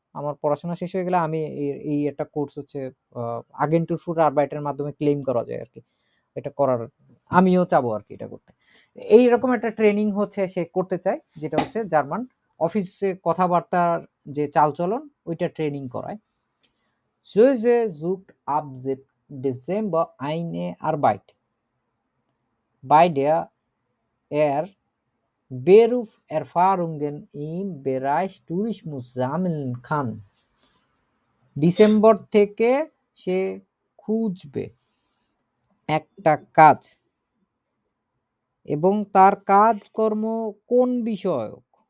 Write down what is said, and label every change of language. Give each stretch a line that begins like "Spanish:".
Bangla: আমার পড়াশোনা শেষ হয়ে গেলে আমি এই একটা কোর্স হচ্ছে আগেন্টুর ফুড আরবাইটের মাধ্যমে ক্লেম করা যায় আর কি, এটা করার আমিও চাবো আর কি এটা করতে। এইরকম একটা ট্রেনিং হচ্ছে সে করতে চায়, যেটা হচ্ছে জার্মান অফিসে কথাবার্তার যে চালচলন ওইটা ট্রেনিং করায়।
German: Joe sucht ab Dezember eine Arbeit, bei der er Berufserfahrungen im Bereich Tourismus sammeln kann.
Bangla: December থেকে সে খুঁজবে একটা কাজ এবং তার কাজকর্ম কোন বিষয়ক?